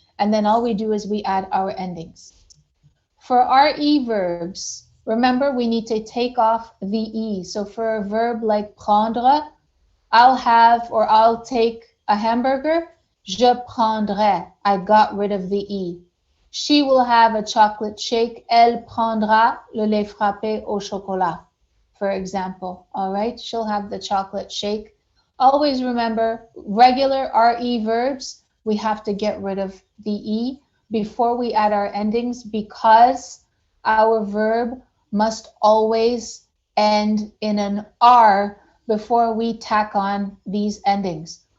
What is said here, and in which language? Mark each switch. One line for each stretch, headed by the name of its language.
English: And then all we do is we add our endings. For RE verbs, remember we need to take off the E. So for a verb like prendre, I'll have or I'll take a hamburger.
French: Je prendrai.
English: I got rid of the E. She will have a chocolate shake.
French: Elle prendra le lait frappé au chocolat,
English: for example. All right, she'll have the chocolate shake. Always remember, regular RE verbs, we have to get rid of the E before we add our endings because our verb must always end in an R before we tack on these endings.